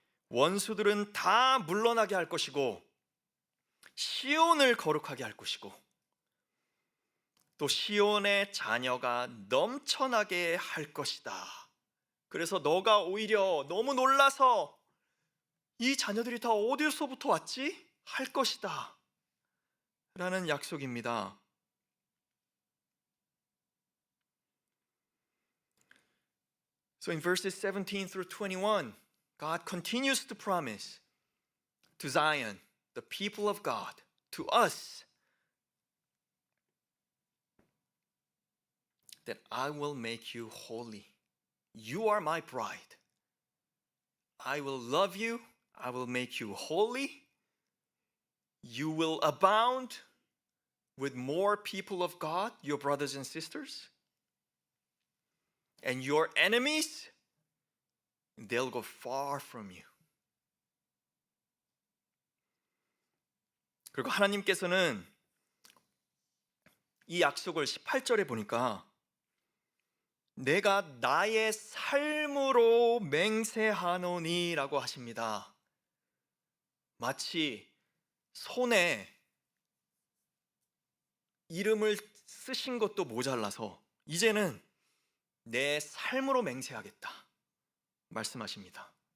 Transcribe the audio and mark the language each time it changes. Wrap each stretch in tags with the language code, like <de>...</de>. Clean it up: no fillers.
<ko>원수들은 다 물러나게 할 것이고, 시온을 거룩하게 할 것이고, 또 시온의 자녀가 넘쳐나게 할 것이다. 그래서 너가 오히려 너무 놀라서 이 자녀들이 다 어디서부터 왔지? 할 것이다 라는 약속입니다.</ko> <en>So in verses 17 through 21, God continues to promise to Zion, the people of God, to us, that I will make you holy. You are my bride. I will love you. I will make you holy. You will abound with more people of God, your brothers and sisters. And your enemies, they'll go far from you.</en> <ko>그리고 하나님께서는 이 약속을 18절에 보니까 내가 나의 삶으로 맹세하노니 라고 하십니다. 마치 손에 이름을 쓰신 것도 모자라서 이제는 내 삶으로 맹세하겠다 말씀하십니다.</ko>